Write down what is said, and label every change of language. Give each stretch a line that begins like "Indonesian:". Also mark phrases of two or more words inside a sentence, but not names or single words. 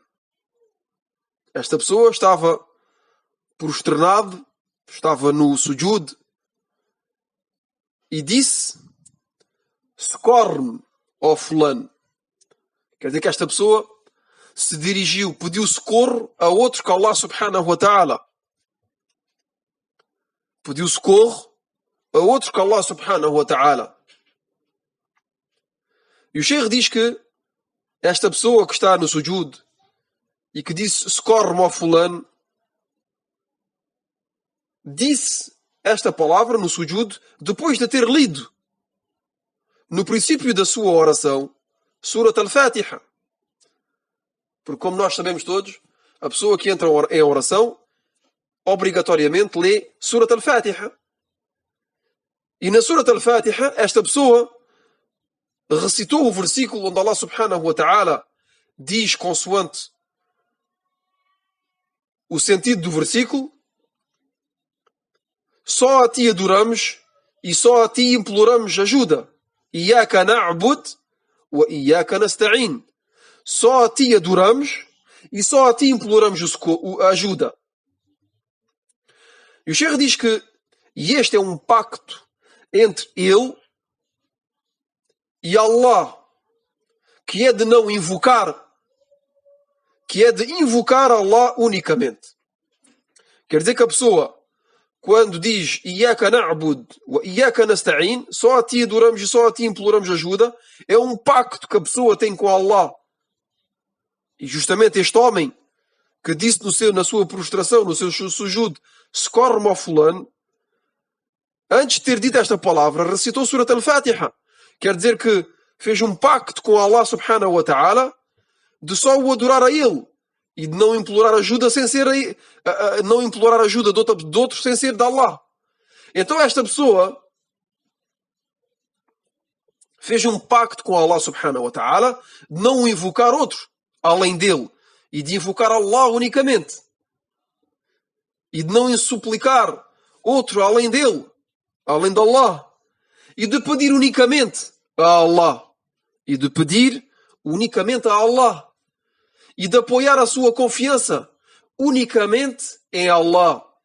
Portuguese: Esta pessoa estava prosternado, estava no sujud e disse: socorre-me, ó fulano. Quer dizer que esta pessoa se dirigiu, pediu socorro a outro que
Arabic: الله سبحانه وتعالى.
Portuguese: Pediu socorro a outro que
Arabic: الله سبحانه وتعالى.
Portuguese: E o Sheikh diz que esta pessoa que está no sujud e que disse socorre-me ao fulano, disse esta palavra no sujud depois de ter lido no princípio da sua oração Surat al-Fatiha. Porque como nós sabemos todos, a pessoa que entra em oração obrigatoriamente lê Surat al-Fatiha. E na Surat al-Fatiha esta pessoa recitou o versículo onde
Arabic: الله سبحانه وتعالى
Portuguese: diz consoante o sentido do versículo: só a ti adoramos e só a ti imploramos ajuda.
Arabic: إياك نعبد وإياك نستعين.
Portuguese: Só a ti adoramos e só a ti imploramos a ajuda. E o Sheikh diz que este é um pacto entre ele e Allah, que é de não invocar, que é de invocar Allah unicamente. Quer dizer que a pessoa, quando diz
Arabic: إياك نعبد وإياك نستعين,
Portuguese: só a ti adoramos e só a ti imploramos ajuda, é um pacto que a pessoa tem com Allah. E justamente este homem que disse na sua prostração, no seu sujud, socorre-me ao fulano, antes de ter dito esta palavra, recitou Surat al-Fatiha. Quer dizer que fez um pacto com
Arabic: الله سبحانه وتعالى
Portuguese: de só o adorar a ele e de não implorar ajuda sem ser não implorar ajuda de outro sem ser de Allah. Então esta pessoa fez um pacto com
Arabic: الله سبحانه وتعالى
Portuguese: de não invocar outro além dele e de invocar Allah unicamente e de não suplicar outro além dele, além de Allah, e de pedir unicamente a Allah, e de pedir unicamente a Allah, e de apoiar a sua confiança unicamente em Allah.